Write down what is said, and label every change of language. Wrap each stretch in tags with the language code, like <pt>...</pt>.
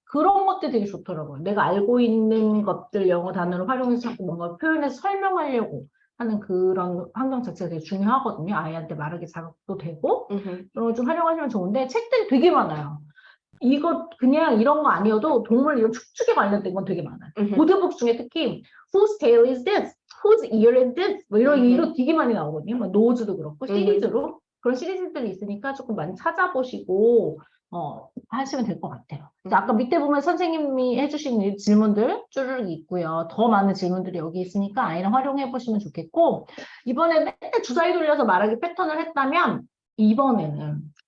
<ko>그런 것들이 되게 좋더라고요. 내가 알고 있는 것들 영어 단어를 활용해서 자꾸 뭔가 표현해서 설명하려고 하는 그런 환경 자체가 되게 중요하거든요. 아이한테 말하기 자극도 되고 그런 걸 좀 활용하시면 좋은데 책들이 되게 많아요. 이거 그냥 이런 거 아니어도 동물 이런 축축에 관련된 건 되게 많아요. 보드북 중에 특히</ko> <en>Whose tail is this? Whose ear is this?</en> <ko>뭐 이런 이거 되게 많이 나오거든요. 뭐 노즈도 그렇고 시리즈로 그런 시리즈들이 있으니까 조금 많이 찾아보시고 하시면 될 것 같아요. 자, 아까 밑에 보면 선생님이 해주신 이 질문들 쭈르륵 있고요. 더 많은 질문들이 여기 있으니까 아이랑 활용해 보시면 좋겠고 이번에 맨날 주사위 돌려서 말하기 패턴을 했다면 이번에는</ko>